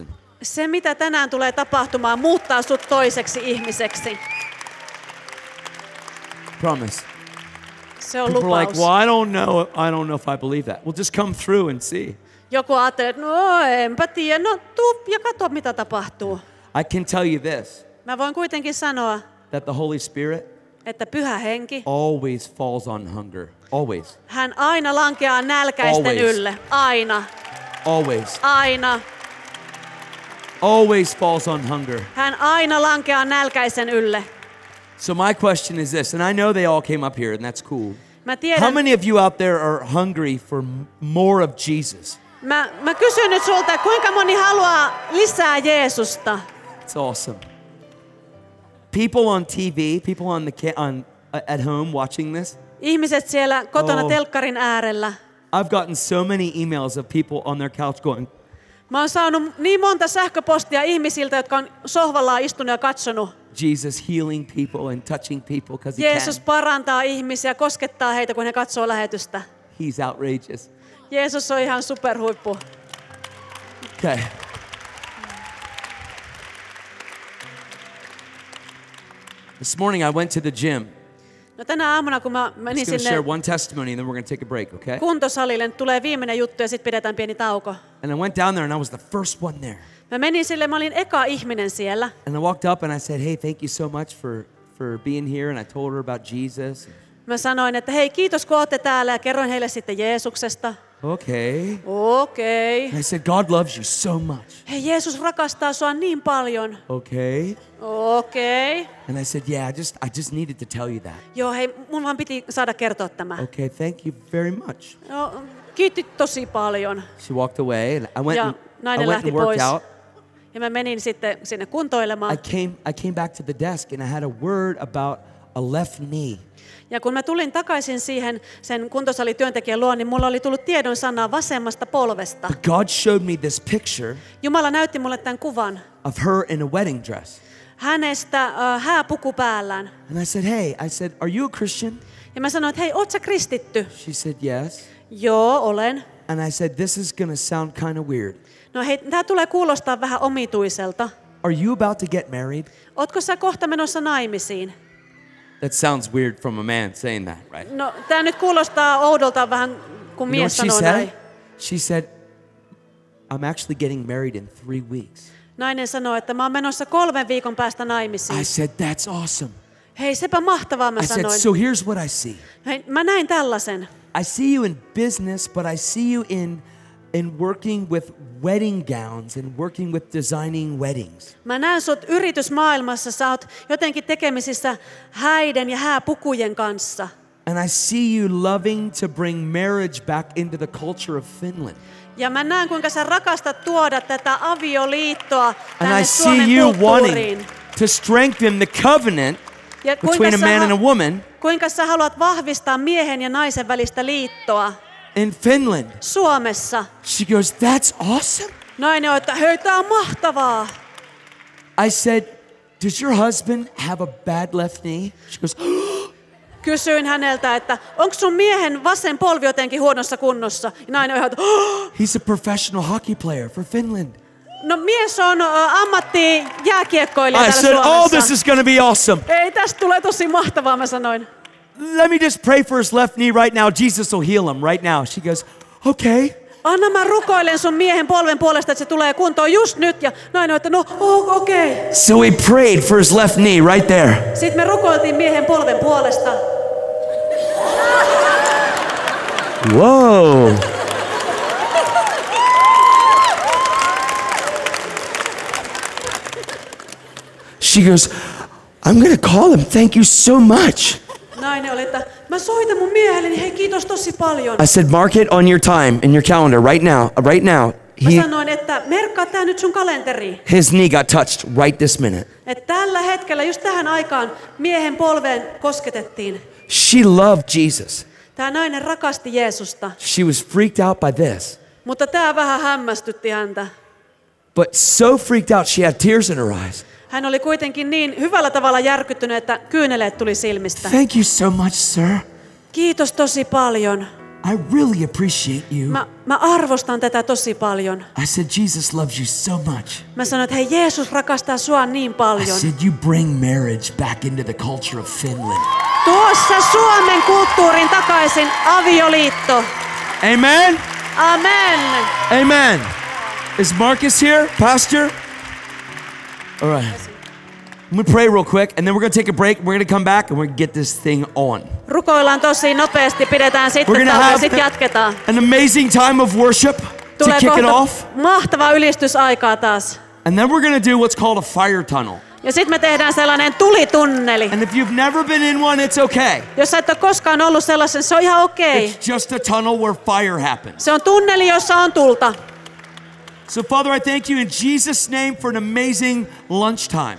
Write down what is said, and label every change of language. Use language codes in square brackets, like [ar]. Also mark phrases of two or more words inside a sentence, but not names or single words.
[fi] Se mitä tänään tulee tapahtumaan muuttaa sut toiseksi ihmiseksi. [en] Promise. [fi] Se on [en] People are like, [fi] lupaus. [en] well, I don't know if I believe that. Well, just come through and see. [fi] Joku ajattelee, että no enpä tiedä, no tuu ja katso mitä tapahtuu. [en] I can tell you this, [fi] Mä voin kuitenkin sanoa, [en] that the Holy Spirit [fi] että Pyhä Henki, [en] always falls on hunger. Always. [fi] hän aina lankeaa nälkäisten [en] Always. [fi] ylle. Aina, [en] Always. [fi] aina. [en] Always falls on hunger. [fi] Hän aina lankeaa nälkäisen ylle. [en] So my question is this, and I know they all came up here, and that's cool. [fi] Mä [en] How [fi] tiedän, [en] many of you out there are hungry for more of Jesus? [fi] mä kysyn nyt sulta, kuinka moni haluaa lisää Jeesusta? [en] It's awesome. People on TV, people at home watching this. [fi] Ihmiset siellä kotona Oh. telkkarin äärellä. [en] I've gotten so many emails of people on their couch going, [fi] Mä oon saanut niin monta sähköpostia ihmisiltä, jotka on sohvallaan istunut ja katsonut. [en] Jesus healing people and touching people because he [fi] Jeesus [en] can. [fi] parantaa ihmisiä, koskettaa heitä, kun he katsoo lähetystä. [en] He's outrageous. [fi] Jeesus on ihan superhuippu. [en] Okay. This morning I went to the gym. [fi] No tänä aamuna, kun mä menin [en] I'm going to [fi] sinne [en] share one testimony and then we're going to take a break, okay? [fi] kuntosalille, nyt tulee viimeinen juttu ja sitten pidetään pieni tauko. [en] And I went down there and I was the first one there. [fi] Mä menin sille, mä olin eka ihminen siellä. [en] And I walked up and I said, hey, thank you so much for for being here, and I told her about Jesus. [fi] Mä sanoin, että hei, kiitos kun olette täällä, ja kerroin heille sitten Jeesuksesta. [en] Okay. [fi] Okei. [en] And I said, God loves you so much. [fi] Hei, Jeesus rakastaa sua niin paljon. [en] Okay. [fi] Okei. [en] And I said, yeah, I just needed to tell you that. [fi] Joo, hei, mun vaan piti saada kertoa tämä. [en] Okay, thank you very much. [fi] No, kiitti tosi paljon. [en] She walked away, and I went [fi] Ja [en] and, [fi] nainen lähti [en] worked [fi] pois. [en] out. [fi] Ja mä menin sitten sinne kuntoilemaan. [en] I came back to the desk, and I had a word about a left knee. [fi] Ja kun mä tulin takaisin siihen sen kuntosalityöntekijän luo, niin mulla oli tullut tiedon sana vasemmasta polvesta. [en] But God showed me this picture [fi] Jumala näytti mulle tämän kuvan [en] of her in a wedding dress. [fi] hänestä hääpuku päällään. [en] And I said, hey, are you a Christian? [fi] Ja mä sanoin, että hei, oot sä kristitty? [en] She said, yes. [fi] Joo, olen. [en] And I said, this is going to sound kind of weird. [fi] No hei, tää tulee kuulostaa vähän omituiselta. [en] Are you about to get married? [fi] Ootko sä kohta menossa naimisiin? [en] That sounds weird from a man saying that, right? [fi] No, tää nyt kuulostaa oudolta vähän, kun [en] You know what [fi] mies [en] she [fi] sanoo [en] said? [fi] näin. [en] She said, I'm actually getting married in 3 weeks. [fi] Nainen sanoo, että mä oon menossa 3 viikon päästä naimisiin. [en] I said, that's awesome. [fi] Hei, sepä mahtavaa, mä [en] I said, [fi] sanoin. [en] so here's what I see. [fi] Hei, mä näin tällaisen. [en] I see you in business, but I see you in working with wedding gowns and working with designing weddings. [fi] Mä näen sut yritysmaailmassa, sä oot jotenkin tekemisissä häiden ja hääpukujen kanssa. [en] And I see you loving to bring marriage back into the culture of Finland. [fi] Ja mä näen, kuinka sä rakastat tuoda tätä avioliittoa [en] And [fi] tänne [en] I see [fi] Suomen [en] you [fi] kulttuuriin. [en] wanting to strengthen the covenant [fi] Ja [en] between a man and a woman [fi] kuinka sä haluat vahvistaa miehen ja naisen välistä liittoa [en] in Finland. [fi] Suomessa. [en] She goes, that's awesome. [fi] Nainen on, että hei, tää on mahtavaa. [en] I said, does your husband have a bad left knee? She goes, [fi] Kysyin häneltä, että onko sun miehen vasen polvi jotenkin huonossa kunnossa? Ja nainen on, että [en] he's a professional hockey player for Finland. [fi] no mies on ammattijääkiekkoilija [en] I [fi] täällä [en] said, [fi] Suomessa. [en] oh, this is going to be awesome. [fi] Ei, tästä tulee tosi mahtavaa, mä sanoin. [en] Let me just pray for his left knee right now. Jesus will heal him right now. She goes, okay. [fi] Anna mä rukoilen sun miehen polven puolesta, että se tulee kuntoon just nyt. Ja nainen on, että no okei. [en] So we prayed for his left knee right there. [fi] Sitten me rukoiltiin miehen polven puolesta. [en] Whoa. She goes, I'm going to call him. Thank you so much. [fi] Nainen oli, että mä soitan mun miehelleni, hei kiitos tosi paljon. [en] I said, mark it on your time in your calendar right now. Right now. [fi] Mä sanoin, että merkkaa tää nyt sun kalenteriin. [en] His knee got touched right this minute. [fi] Että tällä hetkellä, just tähän aikaan, miehen polveen kosketettiin. [en] She loved Jesus. [fi] Tää nainen rakasti Jeesusta, [en] She was freaked out by this. [fi] mutta tää vähän hämmästytti häntä. [en] But so freaked out, she had tears in her eyes. [fi] Hän oli kuitenkin niin hyvällä tavalla järkyttynyt, että kyyneleet tuli silmistä. [en] Thank you so much, sir. [fi] Kiitos tosi paljon. [en] I really appreciate you. [fi] Mä arvostan tätä tosi paljon. [en] I said, Jesus loves you so much. [fi] Mä sanoin, että hei, Jeesus rakastaa sua niin [en] I [fi] paljon. [en] said, you bring marriage back into the culture of Finland. [fi] Tuossa Suomen kulttuurin takaisin avioliitto. [en] Amen? Amen. Amen. Is Marcus here, Pastor? All right. I'm going to pray real quick, and then we're going to take a break. We're going to come back, and we're going to get this thing on. [fi] Rukoillaan tosi nopeasti, pidetään [en] We're [fi] sitten [en] going to [fi] tauko ja [en] have [fi] sitten jatketaan. [en] an amazing time of worship to [fi] Tulee [en] kick it [fi] kohta [en] off. [fi] mahtavaa ylistysaikaa taas. [en] And then we're going to do what's called a fire tunnel. [fi] Ja sitten me tehdään sellainen tulitunneli. [en] And if you've never been in one, it's okay. [fi] Jos sä et ole koskaan ollut sellaisen, se on ihan okei. [en] It's just a tunnel where fire happens. [fi] Se on tunneli, jossa on tulta. [en] So, Father, I thank you in Jesus' name for an amazing lunchtime.